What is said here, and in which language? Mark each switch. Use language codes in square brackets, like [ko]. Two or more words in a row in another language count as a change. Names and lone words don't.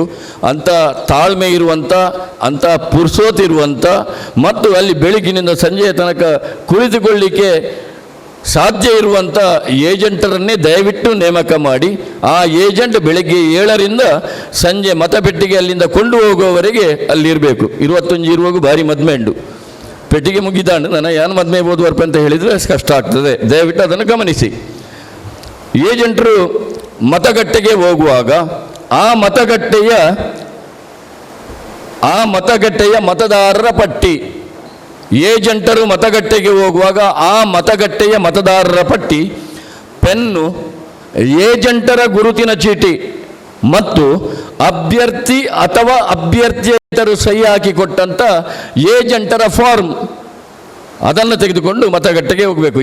[kn] ಅಂಥ ತಾಳ್ಮೆ ಇರುವಂಥ, ಅಂಥ ಪುರ್ಸೋತಿರುವಂಥ ಮತ್ತು ಅಲ್ಲಿ ಬೆಳಗಿನಿಂದ ಸಂಜೆಯ ತನಕ ಕುಳಿತುಕೊಳ್ಳಿಕ್ಕೆ ಸಾಧ್ಯ ಇರುವಂಥ ಏಜೆಂಟರನ್ನೇ ದಯವಿಟ್ಟು ನೇಮಕ ಮಾಡಿ, ಆ ಏಜೆಂಟ್ ಬೆಳಗ್ಗೆ 7ರಿಂದ ಸಂಜೆ ಮತಪೆಟ್ಟಿಗೆ ಅಲ್ಲಿಂದ ಕೊಂಡು ಹೋಗುವವರೆಗೆ ಅಲ್ಲಿರಬೇಕು. [tcy] 21 ಇರುವಾಗ ಭಾರಿ ಮದ್ಮೆ ಉಂಡು, ಪೆಟ್ಟಿಗೆ ಮುಗಿದಾಂಡು ನಾನು ಯಾನು ಮದ್ಮೆ ಓದುವರ್ಪ [kn] ಅಂತ ಹೇಳಿದರೆ ಕಷ್ಟ ಆಗ್ತದೆ. ದಯವಿಟ್ಟು ಅದನ್ನು ಗಮನಿಸಿ. ಏಜೆಂಟರು ಮತಗಟ್ಟೆಗೆ ಹೋಗುವಾಗ ಆ ಮತಗಟ್ಟೆಯ ಮತದಾರರ ಪಟ್ಟಿ, ಏಜೆಂಟರು ಮತಗಟ್ಟೆಗೆ ಹೋಗುವಾಗ ಆ ಮತಗಟ್ಟೆಯ ಮತದಾರರ ಪಟ್ಟಿ, ಪೆನ್ನು, ಏಜೆಂಟರ ಗುರುತಿನ ಚೀಟಿ ಮತ್ತು ಅಭ್ಯರ್ಥಿ ಅಥವಾ ಅಭ್ಯರ್ಥಿಯೇತರು ಸಹಿ ಹಾಕಿಕೊಟ್ಟಂಥ ಏಜೆಂಟರ ಫಾರ್ಮ್ ಅದನ್ನು ತೆಗೆದುಕೊಂಡು ಮತಗಟ್ಟೆಗೆ ಹೋಗಬೇಕು.